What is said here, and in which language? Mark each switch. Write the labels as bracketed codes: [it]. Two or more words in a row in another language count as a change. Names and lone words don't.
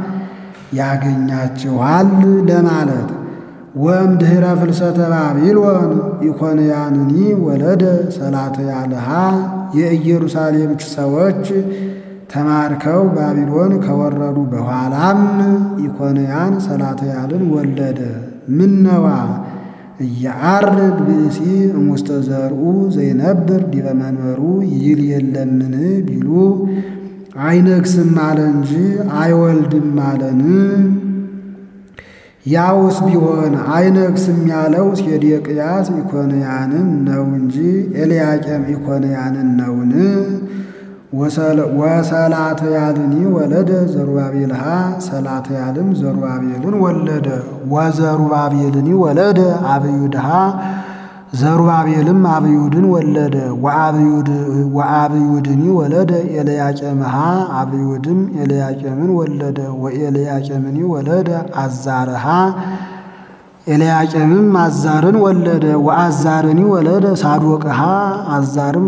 [am] ያገኛችኋል ለማለት። [gez] ወእምድኅረ ፍልሰተ ባቢሎን ኢኮንያንኒ ወለደ ሰላትያልሃ [am] የኢየሩሳሌም ሰዎች ተማርከው ባቢሎን ከወረዱ በኋላም ኢኮንያን ሰላትያልን ወለደ። ምነዋ [gez] እያአርግ ብእሲ እሙስተ ዘርኡ ዘይነብር ዲበ መንበሩ [am] ይል የለምን ቢሉ አይነግስም አለ እንጂ አይወልድም አለን። ያውስ ቢሆን አይነግስም ያለው ሴዴቅያስ ኢኮንያንን ነው እንጂ ኤልያቄም ኢኮንያንን ነውን? [gez] ወሰላትያልኒ ወለደ ዘሩባቤልሃ [am] ሰላትያልም ዘሩባቤልን ወለደ። [gez] ወዘሩባቤልኒ ወለደ አብዩድሃ [am] ዘሩባቤልም አብዩድን ወለደ። [gez] ወአብዩድኒ ወለደ ኤልያቄምሃ [am] አብዩድም ኤልያቄምን ወለደ። [gez] ወኤልያቄምኒ ወለደ አዛርሃ [am] ኤልያቄምም አዛርን ወለደ። [gez] ወአዛርኒ ወለደ ሳዶቅሃ አዛርም